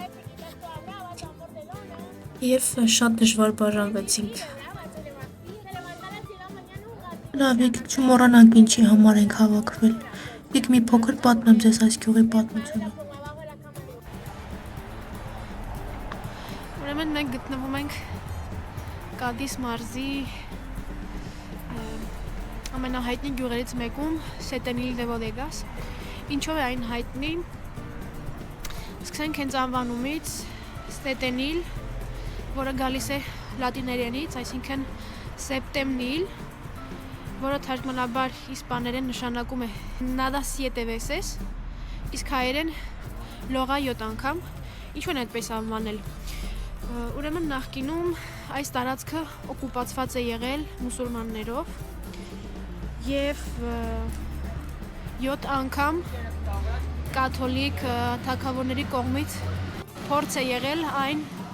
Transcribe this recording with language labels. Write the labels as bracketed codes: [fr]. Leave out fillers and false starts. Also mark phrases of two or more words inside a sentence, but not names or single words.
[hy] և շատ դժվար բաժանվեցինք։ Լավ, եկեք չմոռանանք ինչի համար ենք հավաքվել, եք մի փոքր պատմեմ ձեզ այս գյուղի պատմությունը։ Ուրեմն մենք գտնվում ենք Կադիս մարզի ամենահայտնի գյուղերից մեկում Սետենիլ դե Բոդեգաս, ինչով է այն հայտնի, Սկսենք հենց անվանումից Ստետենիլ, որը գալիս է լատիներենից, այսինքն Սեպտեմնիլ, որը թարգմանաբար իսպաներեն նշանակում է [es] Nada siete veces, [hy] իսկ հայերեն լողա 7 անգամ, ինչու են այդպես անվանել։ Ուրեմն նախկինում այս տարածքը օկուպացված է եղել մուսուլմաններով եւ 7 անգամ կաթոլիկ թագավորների կողմից փորձ է եղել այն